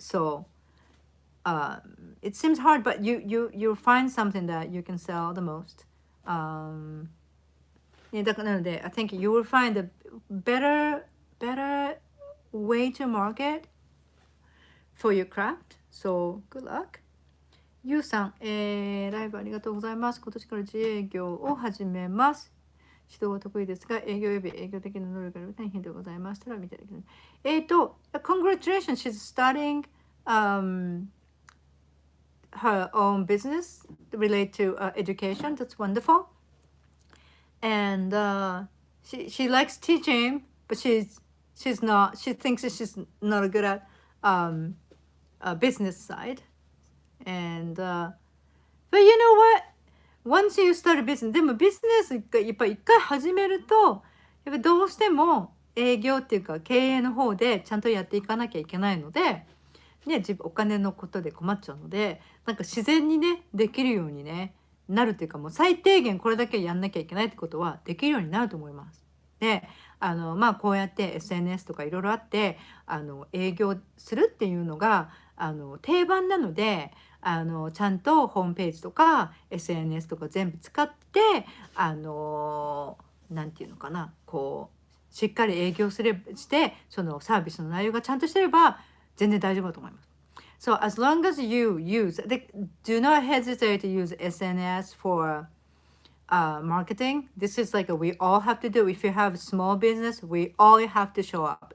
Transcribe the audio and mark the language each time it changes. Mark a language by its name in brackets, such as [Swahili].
[English] So it seems hard, but you'll find something that you can sell the most. だからなので、 I think you will find a better way to market for your craft. So good luck. [Japanese] ゆうさん、ライブありがとうございます。今年から自営業を始めます。指導は得意ですが、営業及び営業的な能力が大変でございましたら、見ていただきます。 [English] Congratulations, she's starting her own business related to education. That's wonderful. And she likes teaching, but she's not. She thinks that she's not good at business side. And but you know what? [Japanese] Once you start a business, でもビジネスがやっぱり一回始めると、やっぱどうしても営業っていうか経営の方でちゃんとやっていかなきゃいけないので、ね、お金のことで困っちゃうので、なんか自然にねできるようにねなるっていうか、もう最低限これだけやんなきゃいけないってことはできるようになると思います。で、こうやって SNS とかいろいろあって営業するっていうのが定番なので、ちゃんとホームページとか SNS とか全部使ってなんていうのかな、こうしっかり営業してそのサービスの内容がちゃんとしてれば全然大丈夫だと思います。 [English] So as long as you do not hesitate to use SNS for marketing. This is like we all have to do. If you have a small business, we all have to show up.